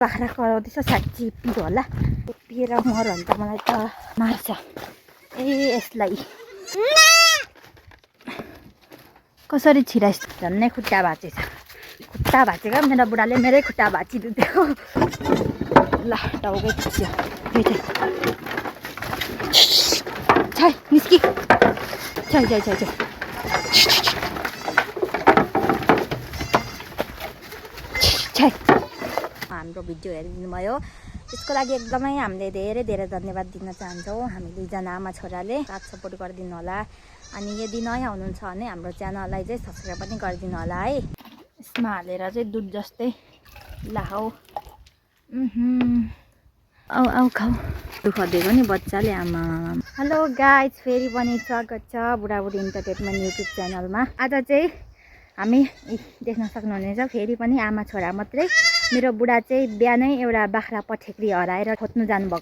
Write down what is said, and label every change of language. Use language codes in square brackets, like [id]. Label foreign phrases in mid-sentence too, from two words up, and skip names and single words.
[ne] बाख्रा कराउँदैछ साँच्ची पिरो होला पिएर मर भने त मलाई त मार्छ यसलाई कसरी छिराइस झन्नै खुट्टा भाँचेछ खुट्टा भाँचेको मेरो बुढाले मेरै खुट्टा भाँचिदियो ल टाउकै खिच्यो छै निस्कि छै छै छै छै छै हाम्रो भिडियो हेरिदिनु भयो त्यसको लागि एकदमै हामीले धेरै धेरै धन्यवाद दिन चाहन्छौँ हामी दुईजना आमा छोराले साथ सपोर्ट गरिदिनु होला अनि यदि नयाँ हुनुहुन्छ भने हाम्रो च्यानललाई चाहिँ सब्सक्राइब पनि गरिदिनु होला है यसमा हालेर चाहिँ दुध जस्तै लाऊ आउ आउ खाऊ दुःख दिएको नि बच्चाले आमा [en] hello guys [ne] फेरि पनि स्वागत छ बुढाबुढी इन्टरटेनमेन्ट युट्युब च्यानलमा आज चाहिँ हामी देख्न सक्नुहुनेछ फेरि पनि आमा छोरा मात्रै मेरो बुढा चाहिँ बिहानै एउटा बाख्रा पठेक्री हराएर खोज्नु जानुभएको